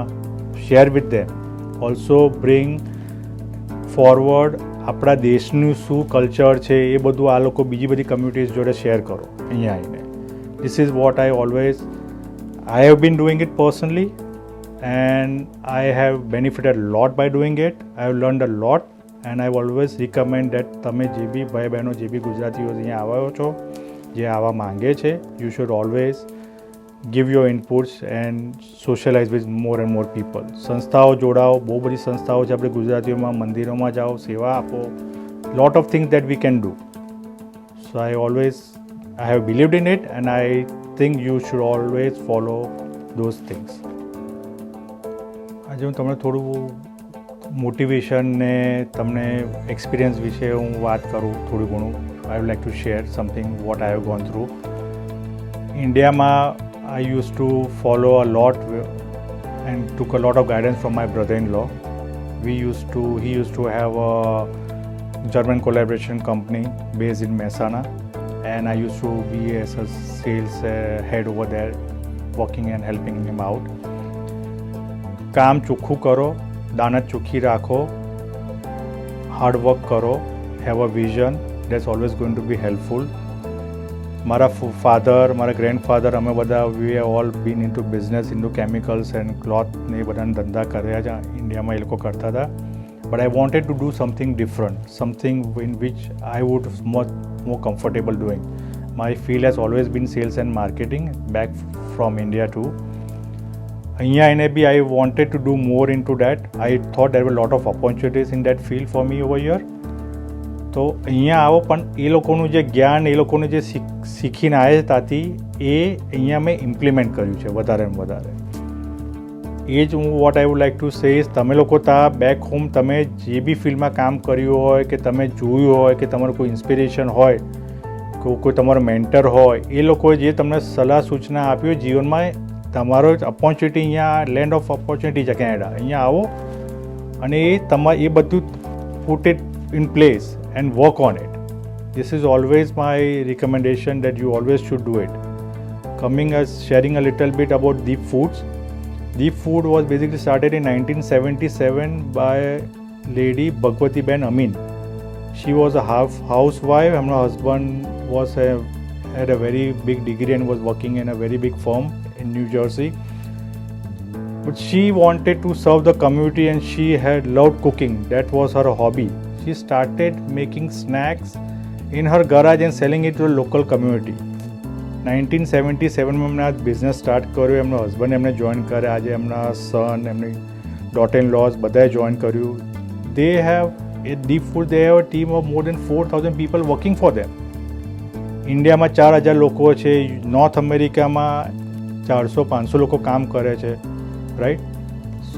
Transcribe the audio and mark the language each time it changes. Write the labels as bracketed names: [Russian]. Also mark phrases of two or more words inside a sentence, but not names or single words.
[English] share with them. also bring forward [Gujarati] આપણા દેશનું શું કલ્ચર છે એ બધું આ લોકો બીજી બધી કમ્યુનિટીઝ જોડે શેર કરો અહીંયા આવીને. [English] this is what I have been doing it personally and I have benefited a lot by doing it. I have learned a lot and I always recommend that [Gujarati] તમે જે બી ભાઈ બહેનો જે બી ગુજરાતીઓ અહીંયા આવ્યો છો, જે આવા માંગે છે, [English] you should always give your inputs and socialize with more and more people. [Gujarati] સંસ્થાઓ જોડાઓ, બહુ બધી સંસ્થાઓ છે આપણે ગુજરાતીઓમાં, મંદિરોમાં જાઓ, સેવા આપો. [English] lot of things that we can do. So I have believed in it and I think you should always follow those things. [Gujarati] આજે હું તમને થોડું મોટિવેશન ને તમને એક્સપિરિયન્સ વિશે હું વાત કરું થોડું ઘણું. [English] I would like to share something what I have gone through. ઇન્ડિયામાં I used to follow a lot and took a lot of guidance from my brother-in-law. He used to have a German collaboration company based in Mehsana and I used to be as a sales head over there, working and helping him out. [Gujarati] કામ ચોખ્ખું કરો, દાનત ચોખ્ખી રાખો, હાર્ડ વર્ક કરો, [English] have a vision, that's always going to be helpful. [Gujarati] મારા ફાધર, મારા ગ્રેન્ડફાધર, અમે બધા [English] we have all been into business, into chemicals and cloth [Gujarati] ને એ બધાના ધંધા કર્યા છે, ઇન્ડિયામાં એ લોકો કરતા હતા. [English] But I wanted to do something different, something in which I would more comfortable doing. My field has always been sales and marketing back from India too. [Gujarati] અહીંયા એને બી [English] I wanted to do more into that. I thought there were a lot of opportunities in that field for me over here. [Gujarati] તો અહીંયા આવો પણ એ લોકોનું જે જ્ઞાન, એ લોકોને જે શીખીને આવ્યા ત્યાંથી એ અહીંયા મેં ઇમ્પ્લિમેન્ટ કર્યું છે વધારે ને વધારે. એ જ હું [English] what I would like to say is [Gujarati] તમે લોકો ત્યાં [English] back home [Gujarati] તમે જે બી ફિલ્ડમાં કામ કર્યું હોય કે તમે જોયું હોય કે તમારું કોઈ ઇન્સ્પિરેશન હોય કે કોઈ તમારો મેન્ટર હોય, એ લોકોએ જે તમને સલાહ સૂચના આપ્યું જીવનમાં, તમારો ઓપોર્ચ્યુનિટી અહીંયા [English] land of opportunity [Gujarati] છે કેનેડા. અહીંયા આવો અને એ બધું [English] put it in place and work on it. This is always my recommendation that you always should do it. Coming as sharing a little bit about Deep Foods. Deep Food was basically started in 1977 by lady Bhagwati Ben Amin. She was a housewife and her husband had a very big degree and was working in a very big firm in New Jersey. But she wanted to serve the community and she had loved cooking. That was her hobby. She started making snacks in her garage and selling it to the local community. [Gujarati] 1977 में એમણે આ [English] business start [Gujarati] કર્યો. એમનો હસબન્ડ એમને જોઈન કરે, આજે એમના સન, એમની [English] daughter in laws [Gujarati] બધાએ જોઈન કર્યું. [English] They have a Deep Food, they have a team of more than 4,000 people working for them. [Gujarati] ઇન્ડિયામાં 4,000 લોકો છે, નોર્થ અમેરિકામાં 400-500 લોકો કામ કરે છે, રાઈટ.